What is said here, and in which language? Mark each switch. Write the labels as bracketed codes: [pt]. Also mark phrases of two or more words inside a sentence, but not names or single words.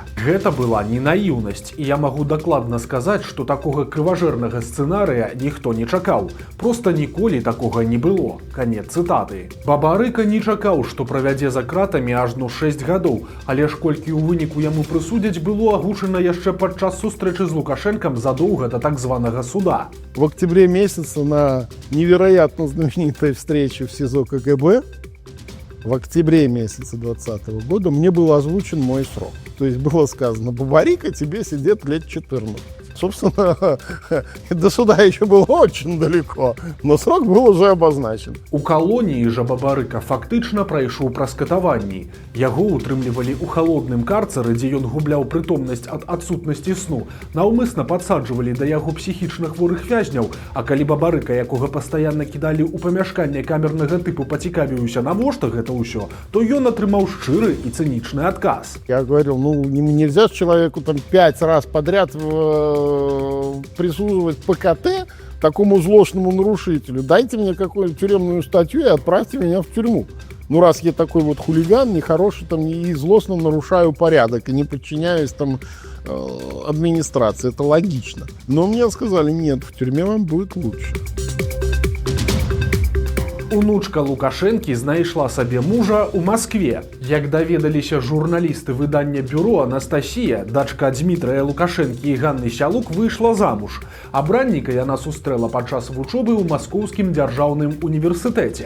[be] «Гэта была не наіўнасць, і я магу дакладна сказаць, што такога крыважэрнага сцэнарыя ніхто не чакаў. Проста ніколі такога не было». Канец цытаты. Бабарыка не чакаў, што правядзе за кратамі ажно 6 гадоў, але ж колькі ў выніку яму прысудзяць, было агучана яшчэ падчас сустрэчы з Лукашенком [ru] задолго до [be] так званого суда. [ru] В октябре месяце на невероятно знаменитой встрече в СИЗО КГБ, в октябре месяца 2020 года, мне был озвучен мой срок. То есть было сказано: Бабарыка, тебе сидит лет 14. Собственно, до суда еще было очень далеко, но срок был уже обозначен. [be] У калоніі жа Бабарыка фактычна прайшоў праз катаванні. Яго утрымлівалі ў халодным карцары, дзе ён губляў прытомнасць ад адсутнасці сну, наўмысна падсаджвалі да яго псіхічна хворых вязняў, а калі Бабарыка, якога пастаянна кідалі ў памяшканне камернага тыпу, пацікавіўся, навошта гэта ўсё, то ён атрымаў шчыры і цынічны адказ. [ru] Я говорил, нельзя человеку там 5 раз подряд присуживать ПКТ такому злостному нарушителю. Дайте мне какую-нибудь тюремную статью и отправьте меня в тюрьму. Ну, раз я такой вот хулиган, нехороший там и злостно нарушаю порядок и не подчиняюсь там администрации, это логично. Но мне сказали: нет, в тюрьме вам будет лучше. [be] Унучка Лукашэнкі знайшла сабе мужа ў Маскве. Як даведаліся журналісты выдання «Бюро», Анастасія, дачка Дмітрая Лукашэнкі і Ганны Сялук, выйшла замуж. Абранніка яна сустрэла падчас вучобы ў Маскоўскім дзяржаўным універсітэце.